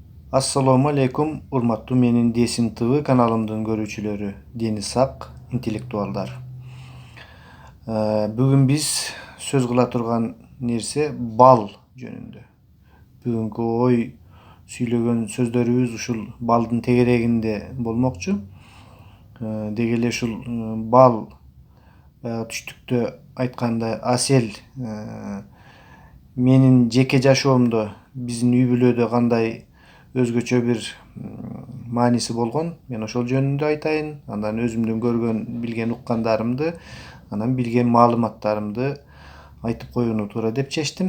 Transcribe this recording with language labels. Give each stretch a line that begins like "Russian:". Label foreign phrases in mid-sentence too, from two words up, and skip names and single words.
Kyrgyz: Ассалому алейкум, урматтуу менин Десин ТВ каналымдын көрүүчүлөрү, дени сак интеллектуалдар. Бүгүн биз сөз кыла турган нерсе бал жөнүндө. Бүгүнкү ой сүйлөгөн сөздөрүбүз ушул балдын тегерегинде болмокчу. Дегеле ушул бал түштүктө айтканда асел менин жеке жашоомдо биздин үй бүлөдө кандай өзгөчө бир мааниси болгон, мен ошол жөнүндө айтайын. Андан өзүмдүн көргөн, билген, уккандарымды, анан билген маалыматтарымды айтып коюуну туура деп чечтим.